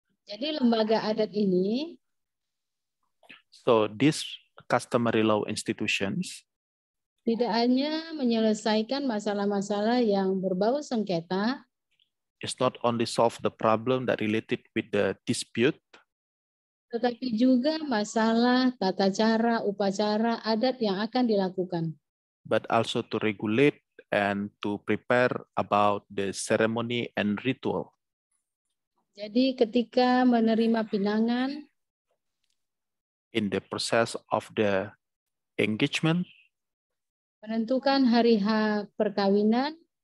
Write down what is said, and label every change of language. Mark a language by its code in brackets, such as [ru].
[id] Jadi lembaga adat ini [en] So these customary law institutions [id] tidak hanya menyelesaikan masalah-masalah yang berbau sengketa, [en] is not only solve the problem that related with the dispute, [id] tetapi juga masalah tata cara, upacara, adat yang akan dilakukan. [en] but also to regulate and to prepare about the ceremony and ritual. [id] Jadi ketika menerima pinangan, [en] In the process of the engagement, [id] menentukan hari H perkawinan,